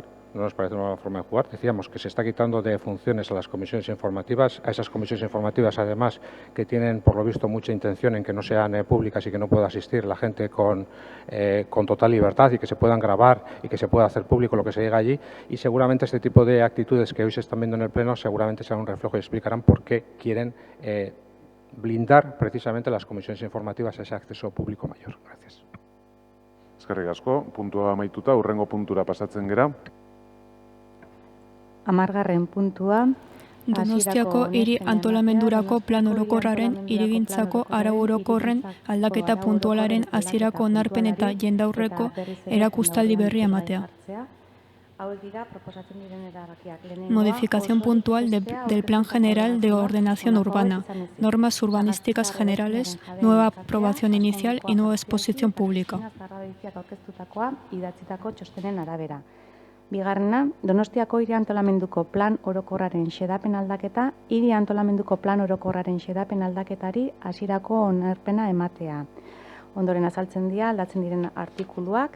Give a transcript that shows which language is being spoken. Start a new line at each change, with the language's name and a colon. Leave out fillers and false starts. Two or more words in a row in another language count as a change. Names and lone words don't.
Spanish: No nos parece una nueva forma de jugar. Decíamos que se está quitando de funciones a las comisiones informativas, a esas comisiones informativas además que tienen por lo visto mucha intención en que no sean públicas y que no pueda asistir la gente con total libertad y que se puedan grabar y que se pueda hacer público lo que se diga allí, y seguramente este tipo de actitudes que hoy se están viendo en el Pleno seguramente serán un reflejo y explicarán por qué quieren blindar precisamente las comisiones informativas a ese acceso público mayor. Gracias.
Basque: Eskerrik asko, puntua amaituta, hurrengo puntura pasatzen gera. 10. puntua. Donostiako hiri antolamendurako plan orokorraren hirigintzako arau orokorren aldaketa puntualaren hasierako onarpen eta jendaurreko erakustaldi berria ematea.
Spanish: Modificación puntual del Plan General de Ordenación Urbana, normas urbanísticas generales, nueva aprobación inicial y nueva exposición pública.
Basque: Bigarrena, Donostiako hiri antolamenduko plan orokorraren xedapen aldaketa, hiri antolamenduko plan orokorraren xedapen aldaketari hasierako onarpena ematea. Ondoren azaltzen dira, aldatzen diren artikuluak.